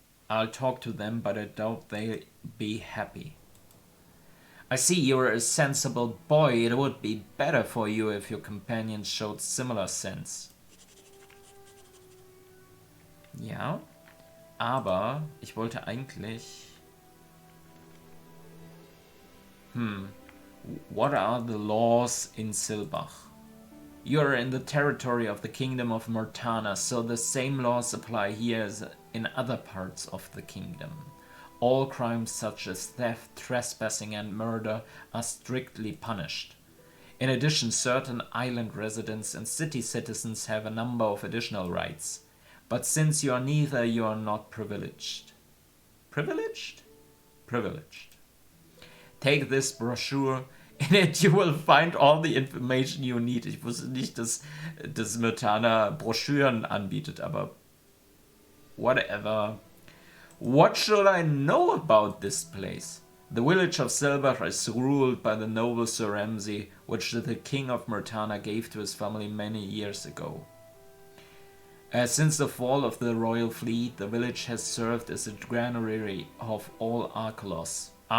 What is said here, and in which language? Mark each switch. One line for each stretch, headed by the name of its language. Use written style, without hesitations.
English: I'll talk to them, but I doubt they'll be happy. I see you're a sensible boy. It would be better for you if your companions showed similar sense.
German: Ja, aber ich wollte eigentlich...
English: What are the laws in Silbach? You are in the territory of the kingdom of Myrtana, so the same laws apply here as in other parts of the kingdom. All crimes such as theft, trespassing, and murder are strictly punished. In addition, certain island residents and city citizens have a number of additional rights. But since you are neither, you are not privileged. Privileged? Privileged. Take this brochure. In it you will find all the information you need.
German: Ich wusste nicht, dass Myrtana Broschüren anbietet, aber whatever. What should I know about this place? The village of Silbach is ruled by the noble Sir Ramsey, which the king of Myrtana gave to his family many years ago. Since the fall of the royal fleet, the village has served as a granary of all Archolos.